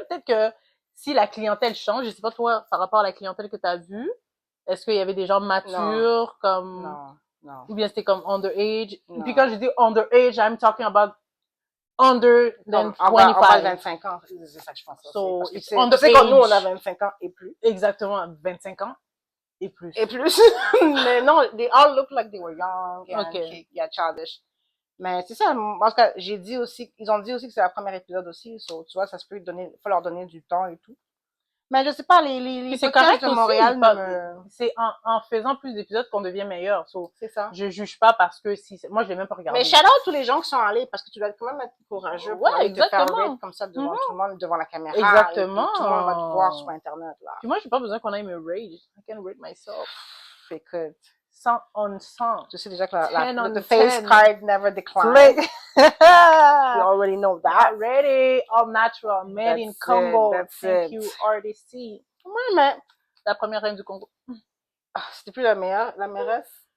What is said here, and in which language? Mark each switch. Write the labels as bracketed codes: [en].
[fr] Peut-être que si la clientèle change, je sais pas toi, par rapport à la clientèle que t'as vue, est-ce qu'il y avait des gens matures, comme... Non. Ou bien c'était comme underage? Non. Et puis quand je dis underage, [en] I'm talking about under than 25. [fr] On parle 25 ans, c'est ça que je pense. So, tu sais que nous, on a 25 ans et plus. Exactement, 25 ans et plus. Et plus. Mais non, [en] they all look like they were young and childish. [fr] Mais c'est ça, en tout cas, j'ai dit aussi, ils ont dit aussi que c'est la première épisode aussi, so, tu vois, ça se peut faut leur donner du temps et tout. Mais je sais pas, les podcasts de Montréal c'est en faisant plus d'épisodes qu'on devient meilleur. So, c'est ça. Je juge pas parce que moi je l'ai même pas regardé. Mais shout out tous les gens qui sont allés parce que tu dois quand même être courageux pour aller te faire rate comme ça devant tout le monde, devant la caméra. Exactement. Tout le monde va te voir sur internet là. Puis moi j'ai pas besoin qu'on aille me rate. [en] I can rate myself. [fr] Écoute. [en] 100 on 100. [fr] Je sais déjà que [en] the face card never declines. We already know that. Already, all natural, made in Congo. Thank you, RDC. [fr] Oui, mais... La première reine du Congo. C'était plus la mairesse?